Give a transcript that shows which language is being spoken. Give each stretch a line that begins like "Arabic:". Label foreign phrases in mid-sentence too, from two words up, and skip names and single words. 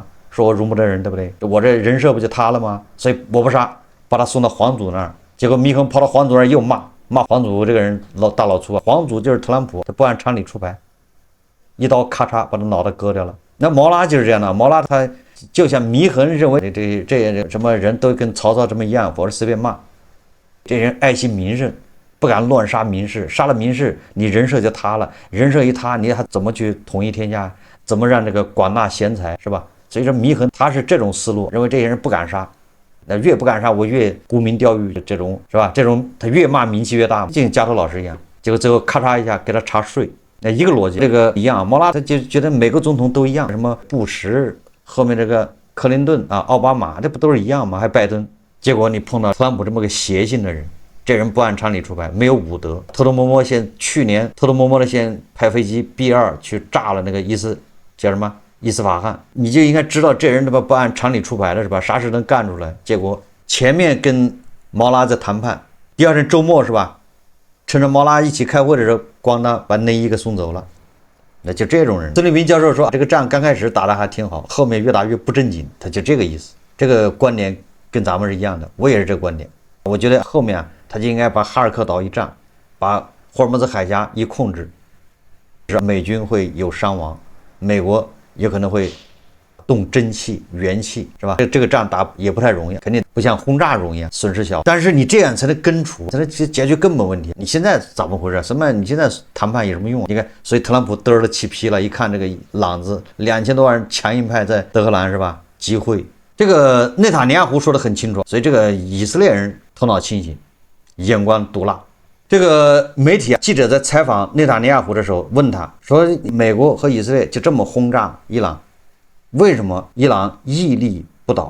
Chinese: 說我容不得人，對不對？我這人設不就塌了嗎？所以我不殺，把他送到皇祖那兒。結果祢衡跑到皇祖那兒又罵皇祖這個人大老粗啊。皇祖就是特朗普，他不按常理出牌，一刀咔嚓把他腦袋割掉了。那毛拉就是這樣的，毛拉他就像祢衡認為這什麼人都跟曹操這麼一樣，或者隨便罵，這人愛惜名聲。不敢亂殺名士，殺了名士，你人設就塌了。人設一塌，你還怎麼去統一天下？怎麼讓這個廣納賢才，是吧？所以說祢衡他是這種思路，認為這些人不敢殺，那越不敢殺，我越沽名釣譽，這種是吧？這種他越罵名氣越大，就像加托老師一樣。結果最後咔嚓一下給他查稅，那一個邏輯，這個一樣。毛拉他就覺得每個總統都一樣，什麼布什，後面這個克林頓啊、奧巴馬，這不都是一樣嗎？還拜登。結果你碰到特朗普這麼個邪性的人。這人不按常理出牌，沒有武德，偷偷摸摸去年偷偷摸摸的先派飛機 B2去炸了那個叫什麼伊斯法罕，你就應該知道這人他媽不按常理出牌了是吧？啥事能幹出來？結果前面跟毛拉在談判，第二天周末是吧？趁着毛拉一起開會的時候，咣當把內衣給送走了。那就這種人，孫立兵教授說這個仗剛開始打得還挺好，後面越打越不正經，他就這個意思。這個觀點跟咱們是一樣的，我也是這個觀點。我覺得後面他就應該把哈爾科島一占，把霍爾木茲海峽一控制，美軍會有傷亡，美國有可能會動真氣元氣，是吧？這個仗打也不太容易，肯定不像轟炸容易，損失小。但是你這樣才能根除，才能解決根本問題。你現在怎麼回事？什麼？你現在談判有什麼用？你看，所以特朗普嘚了氣皮了，一看這個朗子，2000多萬強硬派在德黑蘭是吧？集會。這個內塔尼亞胡說得很清楚，所以這個以色列人頭腦清醒，眼光毒辣。這個媒體記者在採訪內塔尼亞胡的時候問他說，美國和以色列就這麼轟炸伊朗，為什麼伊朗屹立不倒？